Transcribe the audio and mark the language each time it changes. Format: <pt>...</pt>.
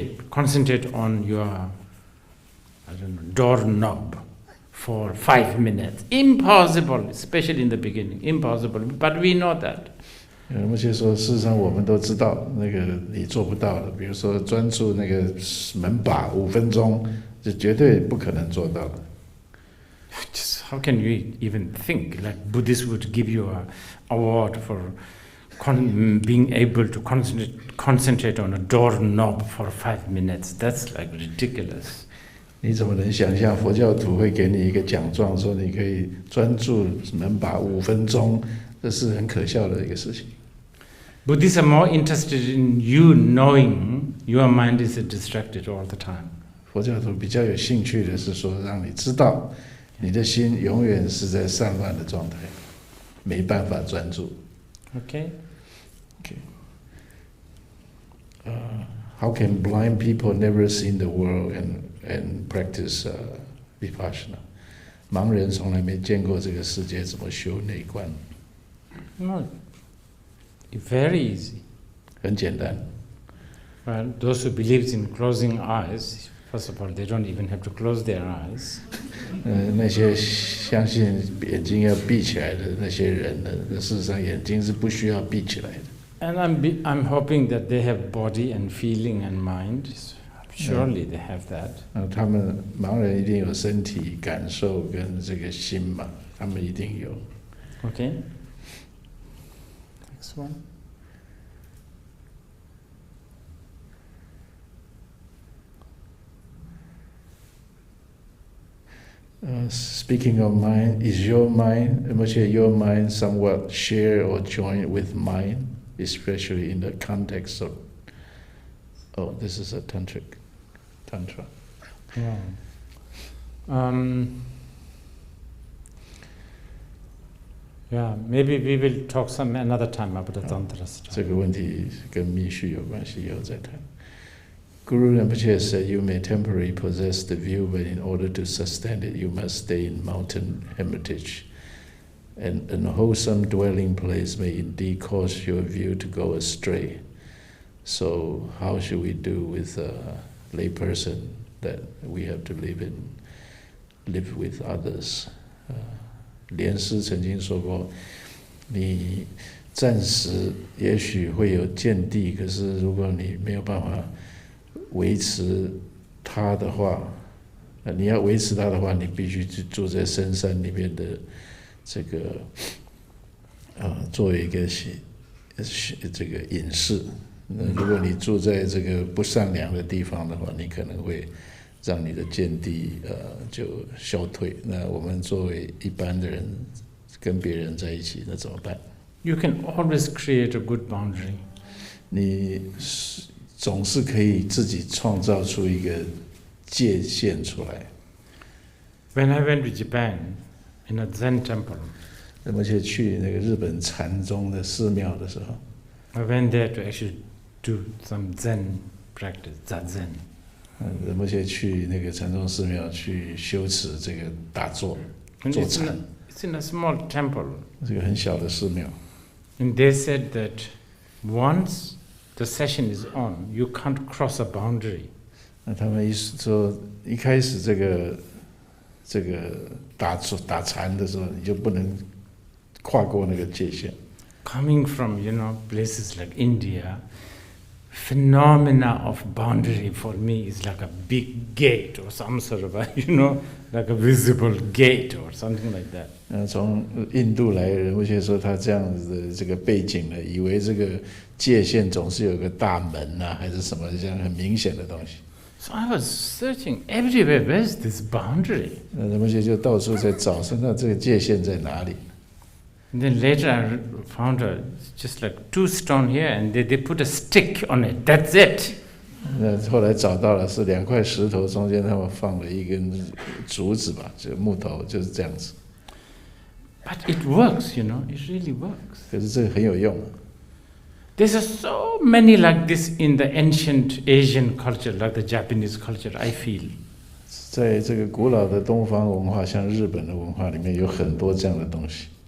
<en>Concentrate on your, doorknob for 5 minutes. Impossible, especially in the beginning. Impossible, but we know that.</en> <zh>而且说，事实上我们都知道，那个你做不到的。比如说，专注那个门把5分钟，就绝对不可能做到的。</zh> <en>Just how can you even think? Like Buddhists would give you an award for being able to concentrate on a doorknob for 5 minutes. That's like ridiculous.</en> <zh>你怎么能想象佛教徒会给你一个奖状，说你可以专注门把5分钟？这是很可笑的一个事情。</zh> <en>Buddhists are more interested in you knowing your mind is distracted all the time.</en> <zh>佛教徒比较有兴趣的是说，让你知道你的心永远是在散乱的状态，没办法专注。</zh> <en>Okay. How can blind people never see the world and practice Vipassana?</en> <zh>盲人从来没见过这个世界，怎么修内观？</zh> <en>No, very easy.</en> <zh>很简单。</zh> <en>Well, those who believe in closing eyes, first of all, they don't even have to close their eyes.</en> <zh>那些相信眼睛要闭起来的那些人呢，事实上眼睛是不需要闭起来的。</zh> <en>And I'm hoping that they have body and feeling and mind. Surely they have that.</en> <zh>他们盲人一定有身体感受跟这个心嘛，他们一定有。</zh> <en>Okay. Next one. Speaking of mind, is your mind somewhat share or join with mine, especially in the context of? Oh, this is a tantra. Yeah. Yeah, maybe we will talk another time about the tantra stuff.</en> <zh>这个问题跟密续有关系，以后再谈。</zh> <en>Guru Rinpoche said, you may temporarily possess the view, but in order to sustain it, you must stay in mountain hermitage. And an unwholesome dwelling place may indeed cause your view to go astray. So how should we do with a lay person that we have to live with others?</en> <zh>莲师曾经说过，你暂时也许会有见地，可是如果你没有办法维持它的话，你要维持它的话，你必须去住在深山里面的这个作为一个这个隐士。如果你住在这个不善良的地方的话，你可能会让你的见地就消退。那我们作为一般的人，跟别人在一起，那怎么办？</zh> <en>You can always create a good boundary.</en> <zh>你总是可以自己创造出一个界限出来。</zh> <en>When I went to Japan in a Zen temple,</en> <zh>而且去那个日本禅宗的寺庙的时候，</zh> <en>I went there to actually do some Zen practice, zazen.</en> <zh>而且去那个禅宗寺庙去修持这个打坐</zh> <en>And</en> <zh>坐</zh> <en>it's</en> <zh>禅，</zh> <en>in a small temple.</en> <zh>这个很小的寺庙。</zh> <en>And they said that once the session is on, you can't cross a boundary.</en> <zh>那他们说，一开始这个打禅的时候，你就不能跨过那个界限。</zh> <en>Coming from, places like India, phenomena of boundary for me is like a big gate or some sort of like a visible gate or something like that.</en> <zh>从印度来的人，会说他这样子的这个背景呢，以为这个界限总是有个大门啊，还是什么这样很明显的东西。</zh> <en>So I was searching everywhere, where's this boundary?</en> <zh>人们就到处在找，说那这个界限在哪里？</zh> <en>And then later I found just like 2 stones here and they put a stick on it, that's it.</en> <zh>那后来找到了是2块石头中间他们放了一根竹子吧，就木头，就是这样子。</zh> <en>But it works, it really works.</en> <zh>可是这个很有用。</zh> <en>There's so many like this in the ancient Asian culture, like the Japanese culture, I feel.</en> <zh>在这个古老的东方文化，像日本的文化里面有很多这样的东西。</zh>